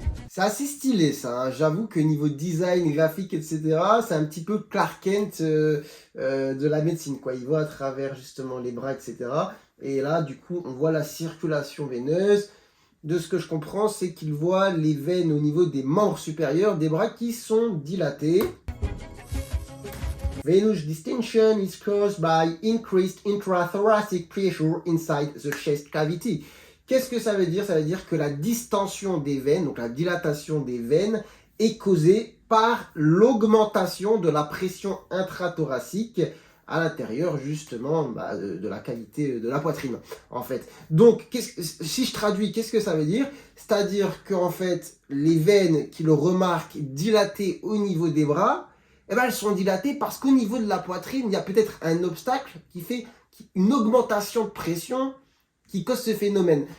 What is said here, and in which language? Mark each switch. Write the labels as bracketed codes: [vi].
[fr] C'est assez stylé ça, hein. J'avoue que niveau design, graphique, etc., c'est un petit peu Clark Kent de la médecine, quoi. Il voit à travers justement les bras, etc. Et là, du coup, on voit la circulation veineuse. De ce que je comprends, c'est qu'il voit les veines au niveau des membres supérieurs des bras qui sont dilatées. [en] Venous distension is caused by increased intrathoracic pressure inside the chest cavity. [fr] Qu'est-ce que ça veut dire? Ça veut dire que la distension des veines, donc la dilatation des veines, est causée par l'augmentation de la pression intrathoracique à l'intérieur justement de la cavité de la poitrine en fait. Donc si je traduis, qu'est-ce que ça veut dire? C'est-à-dire qu'en fait les veines qui le remarquent dilatées au niveau des bras, eh ben, elles sont dilatées parce qu'au niveau de la poitrine il y a peut-être un obstacle qui fait une augmentation de pression qui cause ce phénomène.